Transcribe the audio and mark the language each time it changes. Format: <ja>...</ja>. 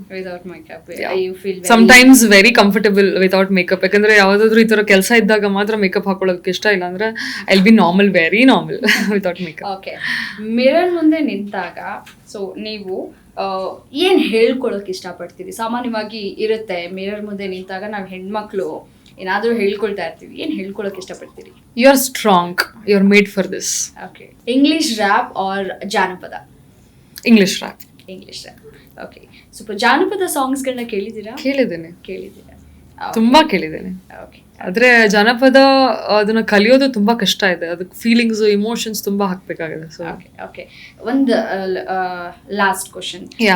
<en>Without makeup, you feel very... Sometimes very comfortable without makeup.</en> <kn>ಯಾಕಂದ್ರೆ ಯಾವ್ದಾದ್ರು ಈ ತರ ಕೆಲಸ ಇದ್ದಾಗ ಮಾತ್ರ ಮೇಕಪ್ ಹಾಕೊಳ್ಳೋದಕ್ಕೆ ಇಷ್ಟ, ಇಲ್ಲ ಅಂದ್ರೆ</kn> <en>I'll be normal, very normal without makeup.</en> <kn>Okay, mirror ಮುಂದೆ ನಿಂತಾಗ ಸೊ ನೀವು ಏನ್ ಹೇಳ್ಕೊಳಕ್ ಇಷ್ಟಪಡ್ತೀರಿ? ಸಾಮಾನ್ಯವಾಗಿ ಇರುತ್ತೆ, ಮಿರರ್ ಮುಂದೆ ನಿಂತಾಗ ನಾವು ಹೆಣ್ಮಕ್ಳು ಏನಾದ್ರೂ ಹೇಳ್ಕೊಳ್ತಾ ಇರ್ತೀವಿ, ಏನ್ ಹೇಳ್ಕೊಳಕ್ ಇಷ್ಟಪಡ್ತೀರಿ?</kn> <en>You are strong, you are made for this. Okay, English rap or ಜಾನಪದ? English rap. English rap.</en> <kn>Okay, ಸ್ವಲ್ಪ ಜಾನಪದ ಸಾಂಗ್ಸ್ಗಳನ್ನ ಕೇಳಿದ್ದೀರಾ? ಕೇಳಿದ್ದೀರಾ? ತುಂಬಾ ಕೇಳಿದ್ದೇನೆ. ಓಕೆ, ಆದ್ರೆ ಜಾನಪದ ಅದನ್ನ ಕಲಿಯೋದು ತುಂಬಾ ಕಷ್ಟ ಇದೆ, ಅದಕ್ಕೆ ಫೀಲಿಂಗ್ಸ್, ಇಮೋಷನ್ಸ್ ತುಂಬಾ ಹಾಕ್ಬೇಕಾಗಿದೆ. ಸೊ ಓಕೆ, ಒಂದು ಲಾಸ್ಟ್ ಕ್ವಶನ್.</kn>